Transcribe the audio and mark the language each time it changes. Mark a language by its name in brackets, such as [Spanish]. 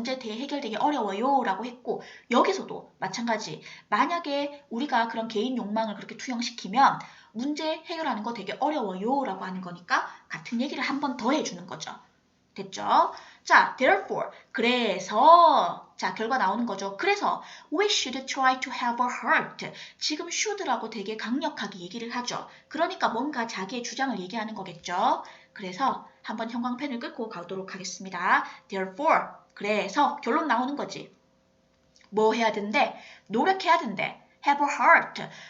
[Korean] 문제 해결되기 어려워요. 라고 했고, 여기서도 마찬가지. 만약에 우리가 그런 개인 욕망을 그렇게 투영시키면 문제 해결하는 거 되게 어려워요. 라고 하는 거니까 같은 얘기를 한 번 더 해주는 거죠. 됐죠? 자, therefore, 그래서, 자, 결과 나오는 거죠. 그래서, [English] we should try to have a heart. [Korean] 지금 should라고 되게 강력하게 얘기를 하죠. 그러니까 뭔가 자기의 주장을 얘기하는 거겠죠. 그래서 한번 형광펜을 끄고 가도록 하겠습니다. therefore, 그래서 결론 나오는 거지. 뭐 해야 된대? 노력해야 된대. [English] have a heart.